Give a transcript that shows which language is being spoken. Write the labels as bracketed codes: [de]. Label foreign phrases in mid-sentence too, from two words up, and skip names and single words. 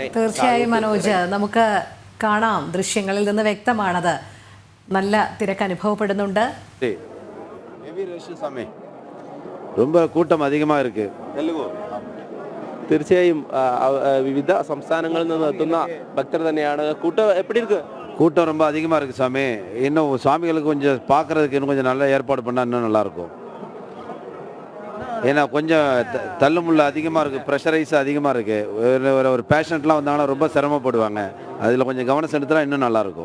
[ml] തീർച്ചയായും മനോജ്, നമുക്ക് കാണാം, ദൃശ്യങ്ങളിൽ നിന്ന് വ്യക്തമാണത്. നല്ല തിരക്ക് അനുഭവപ്പെടുന്നുണ്ട്. [ta] കൂട്ടം അധികமாக இருக்கு. [ml] തീർച്ചയായും വിവിധ സംസ്ഥാനങ്ങളിൽ നിന്ന് എത്തുന്ന ഭക്തർ തന്നെയാണ്. [ta] கூட்டம் ரொம்ப அதிகமாக இருக்குது சாமி. இன்னும் சுவாமிகளுக்கு கொஞ்சம் பார்க்குறதுக்கு இன்னும் கொஞ்சம் நல்லா ஏற்பாடு பண்ணால் இன்னும் நல்லாயிருக்கும். ஏன்னா கொஞ்சம் தள்ளுமுள்ள அதிகமாக இருக்குது, ப்ரெஷரைஸ் அதிகமாக இருக்குது. ஒரு பேஷண்ட்லாம் வந்தாங்கன்னா ரொம்ப சிரமப்படுவாங்க. அதில் கொஞ்சம் கவனம் செலுத்தினா இன்னும் நல்லாயிருக்கும்.